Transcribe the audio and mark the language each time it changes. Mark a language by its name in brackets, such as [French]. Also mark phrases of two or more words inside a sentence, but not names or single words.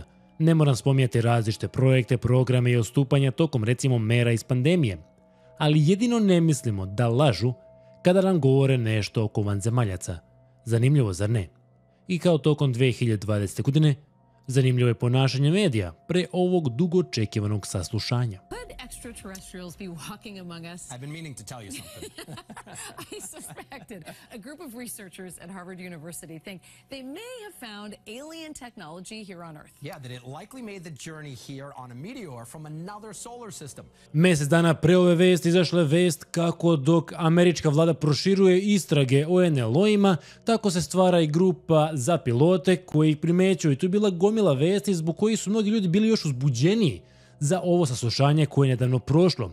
[Serbian] Ne moram spominjati različite projekte, programe i odstupanja tokom recimo mera iz pandemije. Ali jedino ne mislimo da lažu kada nam govore nešto oko vanzemaljaca. Zanimljivo, zar ne? I kao tokom 2020. godine, zanimljivo je ponašanje medija pre ovog dugo očekivanog saslušanja. [English] Extraterrestrials be walking among us? I've been meaning to tell you something. I suspected. A group of researchers at Harvard University think they may have found alien technology here on Earth. Yeah, that it likely made the journey here on a meteor from another solar system. [Serbian] Mjesec dana pre ove vesti izašla je vest kako dok američka vlada proširuje istrage o NLO-ima, tako se stvara i grupa za pilote koji ih primećuju. I tu je bila gomila vesti zbog kojih su mnogi ljudi bili još uzbuđeniji za ovo saslušanje koje je nedavno prošlo.